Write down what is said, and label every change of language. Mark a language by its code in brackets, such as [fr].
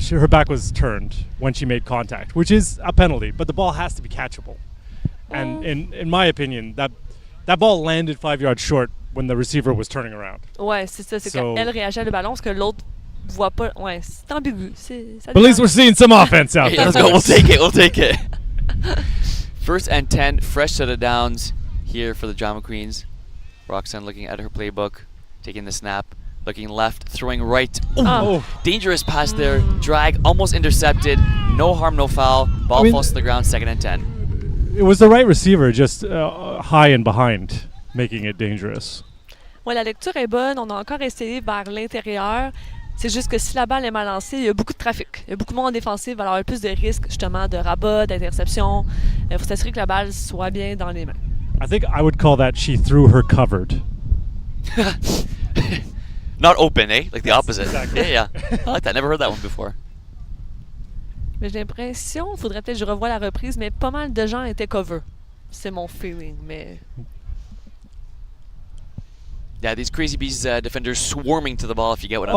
[en] Her back was turned when she made contact, which is a penalty, but the ball has to be catchable. And in my opinion, that ball landed 5 yards short when the receiver was turning around. [fr] Ouais, c'est ça. C'est [en] So- [fr] quand elle réagit au ballon parce que l'autre voit pas. Ouais, c'est ambigu. Ça [en] But at least [fr] dépend. [en] we're seeing some offense out Hey, there. let's go. We'll take it. We'll take it. 1st and 10, fresh set of downs here for the John McQueens. Roxanne looking at her playbook. taking the snap, looking left, throwing right. Oh. Dangerous pass there. Drag, almost intercepted. No harm, no foul. Ball falls to the ground, 2nd and 10. It was the right receiver, just high and behind, making it dangerous. [fr] Ouais, la lecture est bonne. On a encore essayé vers l'intérieur. C'est juste que si la balle est mal lancée, il y a beaucoup de trafic. Il y a beaucoup de monde en défensive, alors il y a plus de risques justement de rabat, d'interception. Il faut s'assurer que la balle soit bien dans les mains. [en] I think I would call that she threw her covered. Not open, eh? Like the opposite. Exactly. Yeah. I like that. Never heard that one before. [fr] Mais j'ai l'impression, faudrait peut-être que je revoie la reprise, mais pas mal de gens étaient cover. C'est mon feeling, mais... [en] Yeah, these Crazy Bees defenders swarming to the ball, if you get what I'm